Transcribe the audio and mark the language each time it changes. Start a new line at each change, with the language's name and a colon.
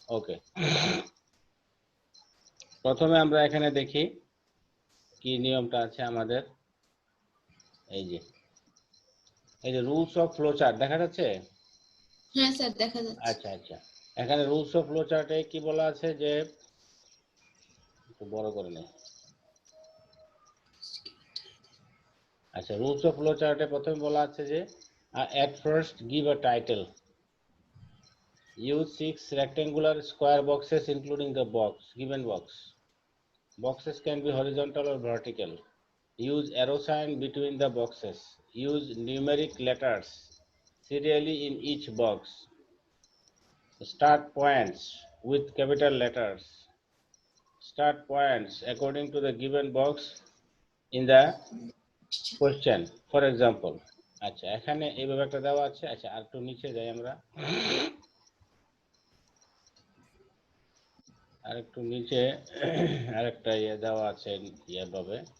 Bangla: ওকে, প্রথমে আমরা এখানে দেখি কি নিয়মটা আছে আমাদের। এই যে রুলস অফ ফ্লো চার্ট দেখা যাচ্ছে? হ্যাঁ স্যার, দেখা যাচ্ছে। আচ্ছা আচ্ছা, এখানে রুলস অফ ফ্লো চার্টে কি বলা আছে, যে একটু বড় করে নেই। আচ্ছা, রুলস অফ ফ্লো চার্টে প্রথমে বলা আছে যে
English: at first give a title, use 6 rectangular square boxes including the given box. Boxes can be horizontal or vertical. Use arrow sign between the boxes. Use numeric letters serially in each box. Start points with capital letters. Start points according to the given box in the question. For example,
Bangla: আচ্ছা এখানে এইভাবে একটা দেওয়া আছে। আচ্ছা, আর একটু নিচে যাই আমরা, আর একটু নিচে আরেকটা ইয়ে দেওয়া আছে ইয়েভাবে।